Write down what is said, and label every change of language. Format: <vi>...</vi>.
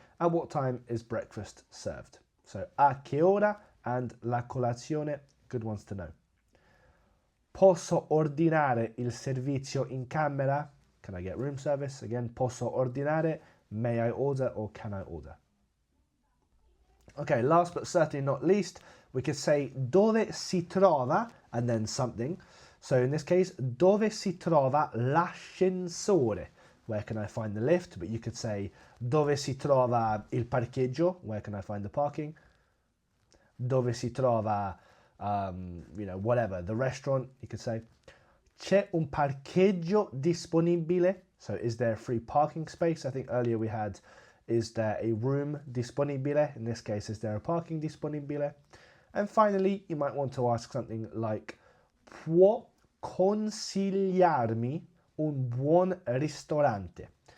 <en>At what time is breakfast served? So,</en> <it>a che ora</it> <en>and</en> <it>la colazione,</it> <en>good ones to know.</en> <it>Posso ordinare il servizio in camera?</it> <en>Can I get room service? Again,</en> <it>posso ordinare,</it> <en>may I order or can I order? Okay, last but certainly not least, we could say</en> <it>dove si trova</it> <en>and then something. So in this case,</en> <it>dove si trova l'ascensore?</it> <en>Where can I find the lift? But you could say</en> <it>dove si trova il parcheggio?</it> <en>Where can I find the parking?</en> <it>Dove si trova,</it> <en>whatever, the restaurant, you could say.</en> <it>C'è un parcheggio disponibile?</it> <en>So is there free parking space? I think earlier we had, is there a room disponibile? In this case, is there a parking disponibile? And finally, you might want to ask something like,</en> <it>può consigliarmi un buon ristorante?</it>